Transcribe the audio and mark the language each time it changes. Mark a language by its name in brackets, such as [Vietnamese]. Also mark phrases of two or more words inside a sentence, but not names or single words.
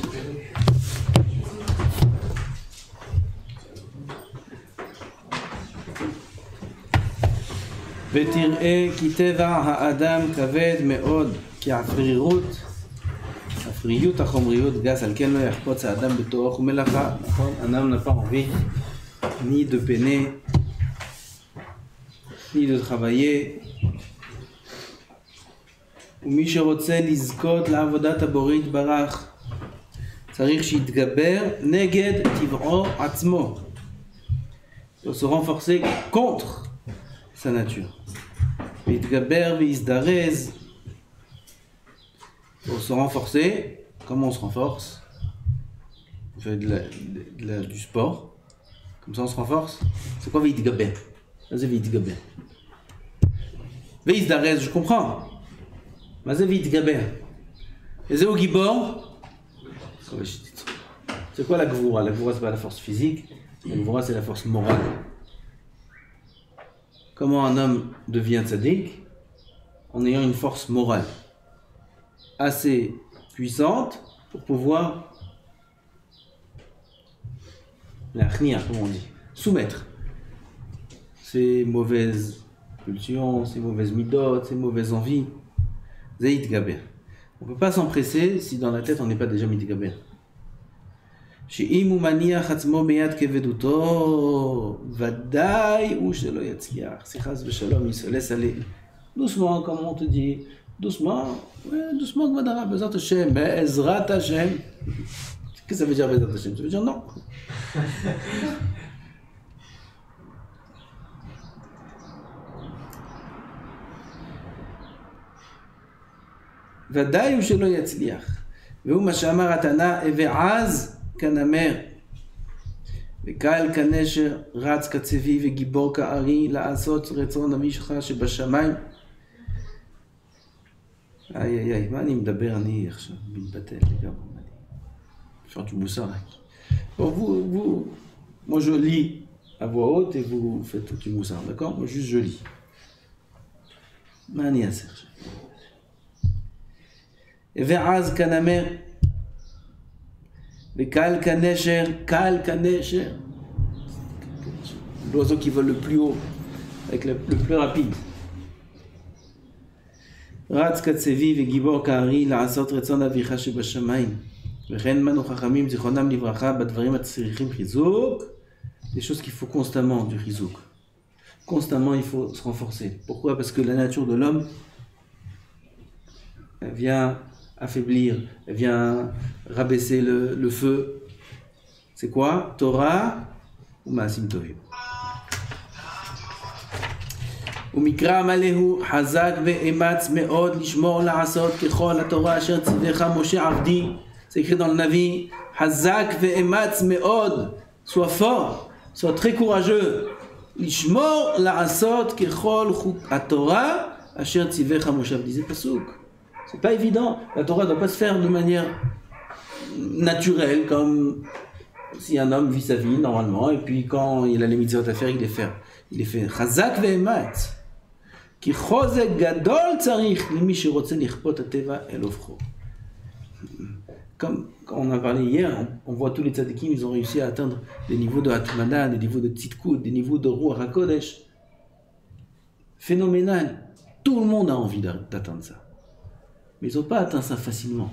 [Hebrew] ותראה כי טבע האדם כבד מאוד, כי הפריות החומריות גס, על כן לא יחפוץ האדם בתורך ומלאכה. נכון? [French] אדם n'a pas envie ni de peiner, ni de travailler. [Hebrew] ומי שרוצה לזכות לעבודת הבורא יתברך, צריך שיתגבר נגד טבעו עצמו. [French] Il faut se renforcer contre sa nature. [Hebrew] ויתגבר ויזדרז. [French] Pour se renforcer, comment on se renforce? On fait du sport. Comme ça on se renforce. C'est quoi ויתגבר? [Hebrew] מה זה ויתגבר? ויזדרז, [French] je comprends. [Hebrew] מה זה ויתגבר? וזהו גיבור? [French] C'est quoi la gvoura? La gvoura c'est pas la force physique. La gvoura c'est la force morale. Comment un homme devient tzaddik? En ayant une force morale assez puissante pour pouvoir la khnia, comme on dit, soumettre ces mauvaises pulsions, ces mauvaises midot, ces mauvaises envies. Zaïd Gaber. On ne peut pas s'empresser si dans la tête on n'est pas déjà mitgaber. [Hebrew] שאם הוא מניח עצמו ביד כבדותו, ודאי הוא שלא יצליח. חס ושלום, [French] il se laisse aller. Doucement, comme on te dit. Doucement, doucement, Gmadara, Bezat Hashem, Bezrat Hashem. Qu'est-ce que ça veut dire Bezrat Hashem? Ça veut dire non. [Hebrew] ודאי הוא שלא יצליח. והוא מה שאמר התנא, ועז כנמר, וקל כנשר, רץ כצבי וגיבור כארי, לעשות רצון אביך שבשמיים. איי, מה אני מדבר? אני עכשיו מתבטל לגמרי. [French] Faire du moussard. Bon, moi je lis à voix haute et vous faites du moussard, d'accord? Moi juste je lis. [Hebrew] מה אני אעשה עכשיו? ועז כנמר, וקל כנשר, קל כנשר. [French] L'oiseau qui vole le plus haut, avec le plus rapide. [Hebrew] רץ כצבי וגיבור כארי לעשות רצון אביך שבשמיים. וכן מנו חכמים זיכרונם לברכה בדברים הצריכים חיזוק. [French] Des choses qu'il faut constamment du חיזוק. Constamment il faut se renforcer. Pourquoi? Parce que la nature de l'homme elle vient affaiblir, elle vient rabaisser le feu. C'est quoi? Torah ou [Hebrew] מעשים טובים. ומקרא מלא הוא חזק ואמץ מאוד לשמור לעשות ככל התורה אשר ציווך משה עבדי. [French] C'est écrit dans le Navi, [Hebrew] חזק ואמץ מאוד, [French] sois fort, sois très courageux, [Hebrew] לשמור לעשות ככל התורה אשר ציווך משה עבדי. [French] C'est pasuk. C'est pas évident. La Torah ne doit pas se faire de manière naturelle, comme si un homme vit sa vie normalement, et puis quand il a les mitzvot à faire, il les fait. [Hebrew] חזק ואמץ. כי חוזק גדול צריך למי שרוצה לכפות הטבע אל הופכו. [French] Comme on a parlé hier, on voit tous les tzadikim, ils ont réussi à atteindre des niveaux de Hatmana, des niveaux de Tzidkut, des niveaux de [Hebrew] רוח הקודש. [French] Phénoménal. Tout le monde a envie d'atteindre ça. Mais ils n'ont pas atteint ça facilement.